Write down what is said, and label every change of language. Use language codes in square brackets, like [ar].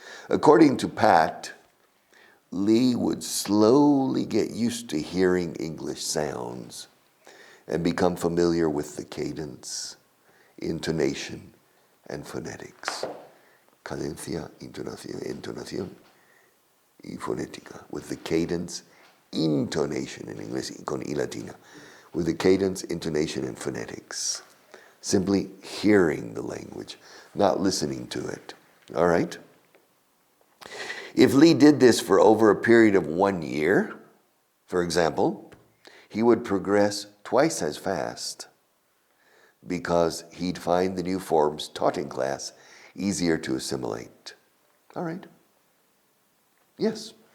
[en] According to Pat, Lee would slowly get used to hearing English sounds and become familiar with the cadence, intonation, and phonetics. [es] Cadencia, entonación, y fonética. [en] With the cadence, intonation in inglés, [es] con I latina. [en] With the cadence, intonation, and phonetics. Simply hearing the language, not listening to it. All right? If Lee did this for over a period of 1 year, for example, he would progress twice as fast because he'd find the new forms taught in class easier to assimilate. All right? Yes.